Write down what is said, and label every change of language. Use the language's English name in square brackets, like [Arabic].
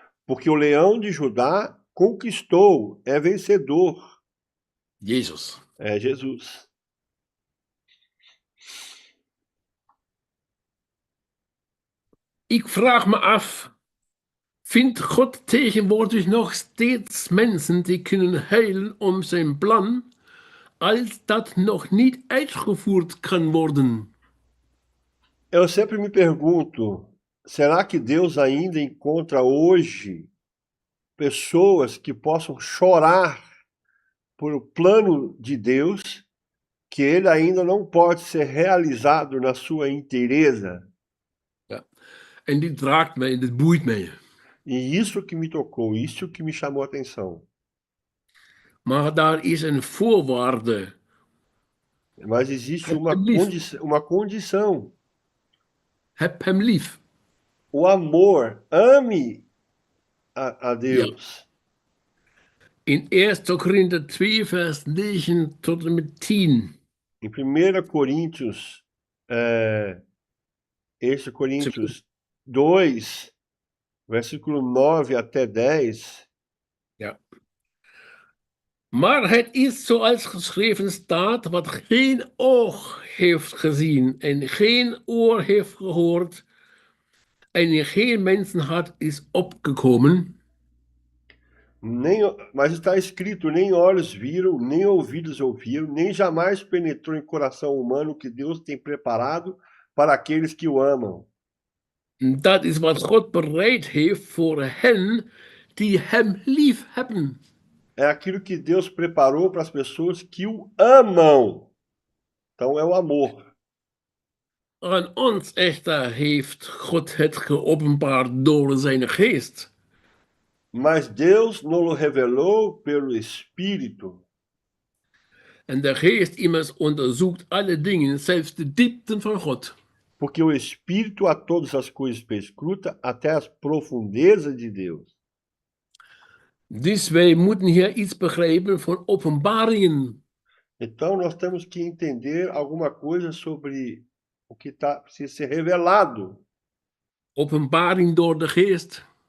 [Portuguese] Porque o leão de Judá conquistou, é vencedor. [Dutch] Jezus. [Portuguese] É Jesus. [Dutch] Ik vraag me af, vindt God tegenwoordig nog steeds mensen die kunnen heilen om zijn plan, als dat nog niet uitgevoerd kan worden? [Portuguese] Eu sempre me pergunto, será que Deus ainda encontra hoje pessoas que possam chorar por o plano de Deus, que ele ainda não pode ser realizado na sua inteireza? [Dutch] Ja. En dit raakt mij en dit boeit mij. [Portuguese] E isso que me tocou, isso que me chamou a atenção. [Dutch] Maar daar is een voorwaarde. [Portuguese] Mas existe [Dutch] Heb hem lief. [Portuguese] uma condição. [Dutch] Heb hem lief. [Portuguese] O amor, ame a [Dutch] Ja. [Portuguese] Deus. [Dutch] In 1 Korinther 2, vers 9 tot en met 10. [Portuguese] Em 1 Coríntios, 1 Coríntios 2, versículo 9 até 10. [Dutch] Ja. Maar het is zoals geschreven staat, wat geen oog heeft gezien en geen oor heeft gehoord en in geen mensenhart is opgekomen. [Portuguese] Mas está escrito, nem olhos viram, nem ouvidos ouviram, nem jamais penetrou em coração humano o que Deus tem preparado para aqueles que o amam. [Dutch] Dat is wat God bereid heeft voor hen die hem lief hebben. [Portuguese] É aquilo que Deus preparou para as pessoas que o amam. Então é o amor. [Dutch] Aan ons echter heeft God het geopenbaard door zijn geest. [Portuguese] Mas Deus nos revelou pelo Espírito. [Dutch] En de geest immers onderzoekt alle dingen, zelfs de diepten van God. [Portuguese] Porque o Espírito a todas as coisas perscruta, até as profundezas de Deus. [Dutch] Dus wij moeten hier iets begrijpen van openbaringen. [Portuguese] Então nós temos que entender alguma coisa sobre o que precisa ser revelado. [Dutch] Openbaring door de geest.